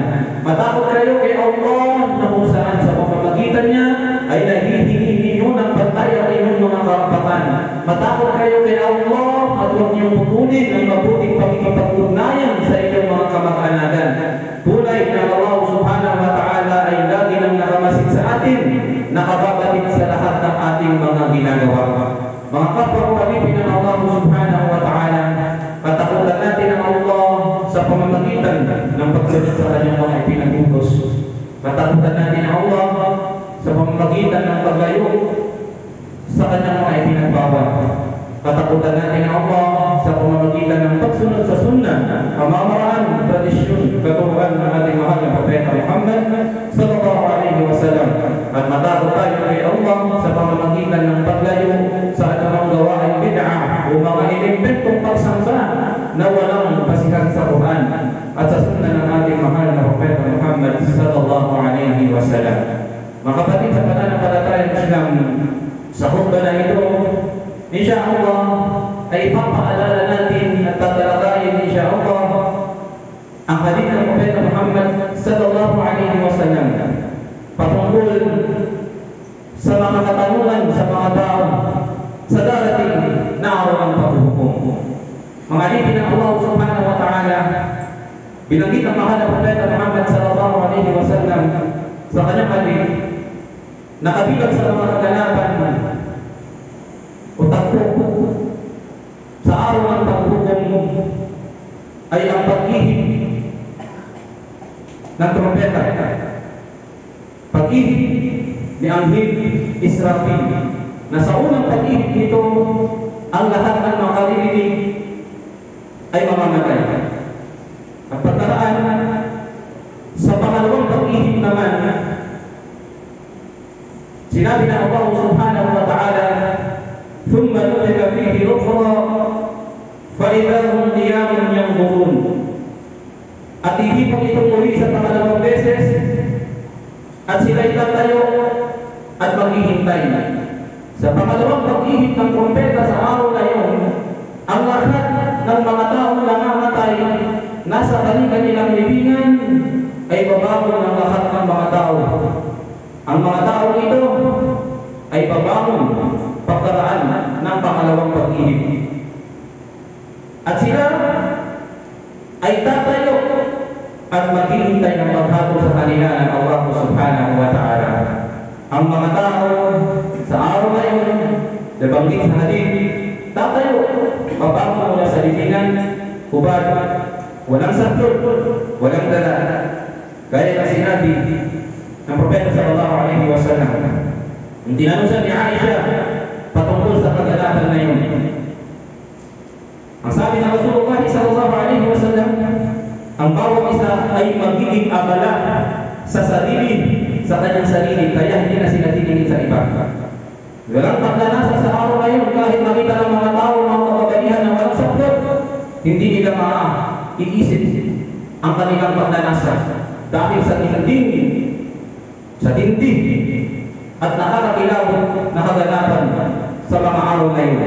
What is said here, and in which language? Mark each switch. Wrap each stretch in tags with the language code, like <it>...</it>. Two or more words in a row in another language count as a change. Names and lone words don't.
<tl>Matakot kayo kay Allah na kung saan sa pamamagitan niya ay naghihingi ninyo ng pantay ang inyong mga karapatan. Matakot kayo kay Allah at huwag niyong putulin ang mabuting pakikipag-ugnayan sa inyong mga kamag-anakan. Tunay na Allah</tl> <ar>سبحانه وتعالى</ar> <tl>ay lagi nang nakamasid sa atin, nakababatid sa lahat ng ating mga ginagawa. Mga kapwa-walipin ng Allah</tl> <ar>سبحانه وتعالى,</ar> <tl>katakutan natin ang Allah sa pamamagitan ng pagsunod sa kanyang mga ipinagutos. Katakutan natin ang Allah sa pamamagitan ng paglayo sa kanyang mga ipinagbawal. Katakutan natin ang Allah sa pamamagitan ng pagsunod sa sunnah, pamamaraan, tradisyon, katuruan ng ating mahal na Propeta Muhammad</tl> <ar>صلى الله عليه وسلم.</ar> <tl>At matakot tayo kay Allah sa pamamagitan ng paglayo sa anumang gawain bid'ah o mga inimbentong pagsamba na walang basihan sa Quran at sa sunnah ng ating mahal na Propeta Muhammad</tl> <ar>صلى الله عليه وسلم.</ar> <tl>Mga kapatid sa pananampalatayang Islam, sa khutbah na insyaallah ay ipapaalala natin at tatalakayin insyaallah ang hadith ng Propeta Muhammad</tl> <ar>صلى الله عليه وسلم</ar> <tl>patungkol sa mga katanungan sa mga tao sa darating na araw ng paghuhukom. Mga alipin ng Allah</tl> <ar>سبحانه وتعالى,</ar> <tl>binanggit ang mahal na Propeta Muhammad</tl> <ar>صلى الله عليه وسلم</ar> <tl>sa kanyang hadith na kabilang sa mga kaganapan o tagpo sa araw ng paghuhukom ay ang pag-ihip ng trompeta, pag-ihip ni Anghel Israfil, na sa unang pag-ihip nito ang lahat ng makaririnig ay mamamatay. At pagkaraan sa pangalawang pag-ihip naman, sinabi na Allah</tl> <ar>سبحانه وتعالى, ثُمَّ نُفِخَ فِيهِ أُخْرَى فَإِذَا هُمْ قِيَامٌ يَنظُرُونَ.</ar> <tl>At ihipon itong muli sa pangalawang beses at sila'y tatayo at maghihintay. Sa pangalawang pag-ihip ng trompeta sa araw na iyon, ang lahat ng mga taong nangamatay nasa kanilang libingan ay babangon ang lahat ng mga tao. Ang mga tao ito ay babangon pagkaraan ng pangalawang pag-ihip. At sila ay tatayo at maghihintay ng paghatol sa kanila ng Allah</tl> <ar>سبحانه وتعالى.</ar> <tl>Ang mga tao sa araw na yun, nabanggit sa hadith, tatayo, mabangon mula sa libingan, hubad, walang saklot, walang dala. Gaya na sinabi ng Propeta</tl> <ar>صلى الله عليه وسلم,</ar> <tl>yung tinanong siya ni Aisha patungkol sa kaganapan na yun. Ang sabi ng Rasulullah</tl> <ar>صلى الله عليه وسلم,</ar> <tl>ang bawat isa ay magiging abala sa sarili, sa kanyang sarili, kaya hindi na sila titingin sa iba. Walang pagdanasa sa araw na yun, kahit makita ng mga tao, mga kababaihan na walang saklot, hindi nila maiisip ang kanilang pagdanasa dahil sa tinding at nakakakilabot na kaganapan sa mga araw na yun.</tl>